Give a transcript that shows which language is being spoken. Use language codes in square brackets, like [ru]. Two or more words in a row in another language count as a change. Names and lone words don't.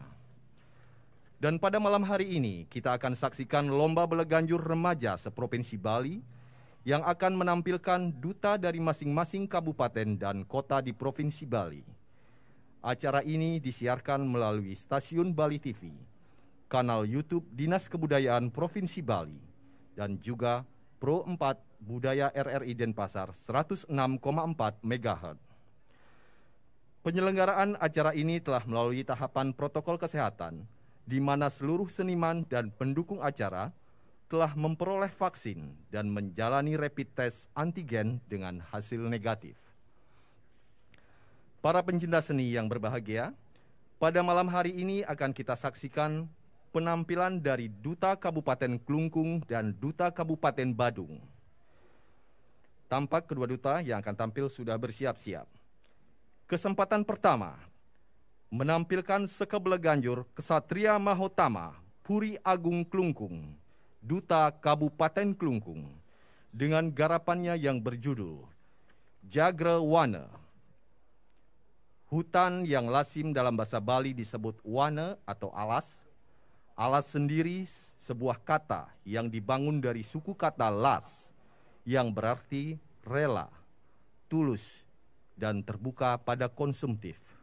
[id] Dan pada malam hari ini kita akan saksikan lomba beleganjur remaja seprovinsi Bali yang akan menampilkan duta dari masing-masing kabupaten dan kota di Provinsi Bali. Acara ini disiarkan melalui stasiun Bali TV, kanal YouTube Dinas Kebudayaan Provinsi Bali, dan juga Pro 4 Budaya RRI Denpasar 106,4 MHz. Penyelenggaraan acara ini telah melalui tahapan protokol kesehatan, di mana seluruh seniman dan pendukung acara telah memperoleh vaksin dan menjalani rapid test antigen dengan hasil negatif. Para pencinta seni yang berbahagia, pada malam hari ini akan kita saksikan penampilan dari Duta Kabupaten Klungkung dan Duta Kabupaten Badung. Tampak kedua duta yang akan tampil sudah bersiap-siap. Kesempatan pertama, menampilkan Sekebeleganjur Kesatria Mahotama Puri Agung Klungkung, Duta Kabupaten Klungkung, dengan garapannya yang berjudul Jagre Wana. Hutan yang lazim dalam bahasa Bali disebut wana atau alas. Alas sendiri sebuah kata yang dibangun dari suku kata las, yang berarti rela, tulus, dan terbuka pada konsumtif.